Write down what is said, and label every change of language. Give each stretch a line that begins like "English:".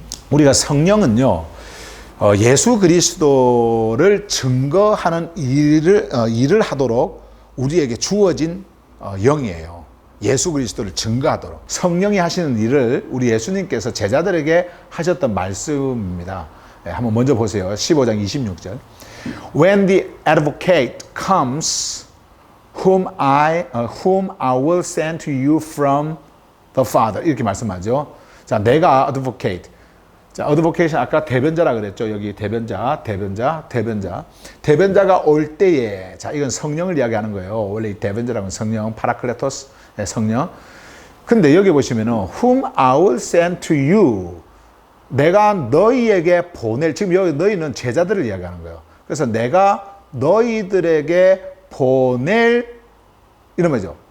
Korean: 우리가 성령은요, 예수 그리스도를 증거하는 일을 하도록 우리에게 주어진 영이에요. 예수 그리스도를 증거하도록. 성령이 하시는 일을 우리 예수님께서 제자들에게 하셨던 말씀입니다. 네, 한번 먼저 보세요. 15장 26절.
English: When the advocate comes, whom I will send to you from the Father.
Korean: 이렇게 말씀하죠. 자, 내가 advocate. 자, advocation 아까 대변자라 그랬죠. 여기 대변자가 올 때에, 자, 이건 성령을 이야기하는 거예요. 원래 이 대변자라는 성령, 파라클레토스, 성령. 근데 여기 보시면은
English: whom I will send to you.
Korean: 내가 너희에게 보낼, 지금 여기 너희는 제자들을 이야기하는 거예요. 그래서 내가 너희들에게 보낼, 이런 거죠.